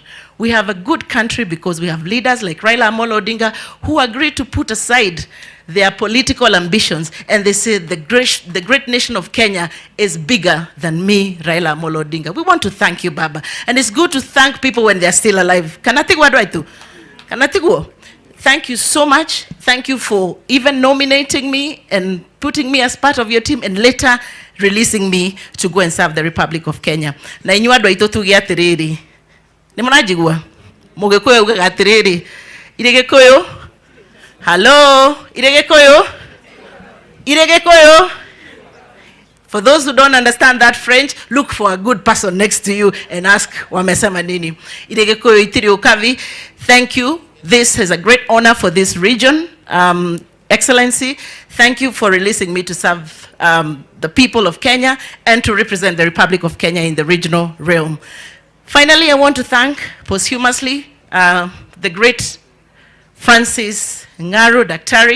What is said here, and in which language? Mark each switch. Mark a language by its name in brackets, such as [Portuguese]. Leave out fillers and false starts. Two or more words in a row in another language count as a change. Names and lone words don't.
[English] We have a good country because we have leaders like Raila Amolo Odinga who agreed to put aside their political ambitions, and they say the great nation of Kenya is bigger than me, Raila Amolo Odinga. We want to thank you, Baba. And it's good to thank people when they're still alive. Thank you so much. Thank you for even nominating me and putting me as part of your team, and later releasing me to go and serve the Republic of Kenya. [Kikuyu] Na inyuĩ andũ aitũ tuge atĩrĩrĩ. Nĩ mũranjigua? Mũgĩkũyũ ugaga atĩrĩrĩ. Irĩ Gĩkũyũ? Hello? Irĩ Gĩkũyũ? Irĩ Gĩkũyũ? [English] For those who don't understand that French, look for a good person next to you and ask [Swahili] wamesema nini. [Kikuyu] Irĩ Gĩkũyũ itiri ukavi. [English] Thank you. This is a great honor for this region. Excellency, thank you for releasing me to serve the people of Kenya and to represent the Republic of Kenya in the regional realm. Finally, I want to thank posthumously the great Francis Garu Daktari.